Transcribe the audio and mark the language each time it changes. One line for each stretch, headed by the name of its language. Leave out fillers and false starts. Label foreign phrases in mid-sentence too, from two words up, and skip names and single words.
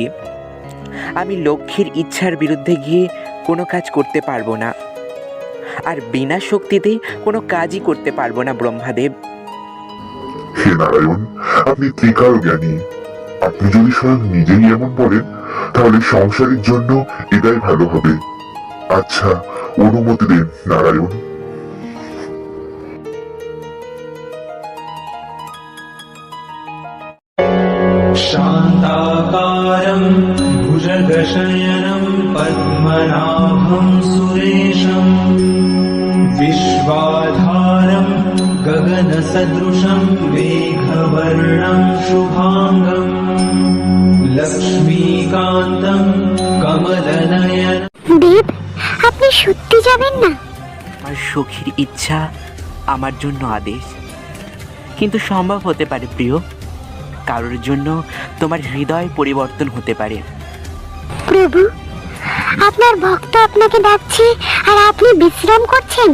Bangla: আমি লক্ষ্মীর ইচ্ছার বিরুদ্ধে গিয়ে কোনো কাজ করতে পারবো না, আর বিনা শক্তিতে কোনো কাজই করতে পারবো না ব্রহ্মাদেব। হে নারায়ণ, আপনি ত্রিকাল জ্ঞানী। আপনি যদি স্বয়ং নিজেই এমন বলেন, তাহলে সংসারের জন্য এটাই ভালো হবে। আচ্ছা, অনুমতি দেন নারায়ণ।
Sanskrit: शान्ताकारं भुजगशयनं पद्मनाभं सुरेशं विश्वाधारं गगनसदृशं मेघवर्णं शुभाङ्गं लक्ष्मीकान्तं कमलनयनं।
Bangla: দেব, আপনি সত্যি যাবেন না? আমার সখীর ইচ্ছা আমার জন্য আদেশ, কিন্তু সম্ভব হতে পারে প্রিয়, কারোর জন্য তোমার হৃদয় পরিবর্তন হতে পারে। প্রভু, আপনার ভক্ত আপনাকে ডাকছে আর আপনি বিশ্রাম করছেন।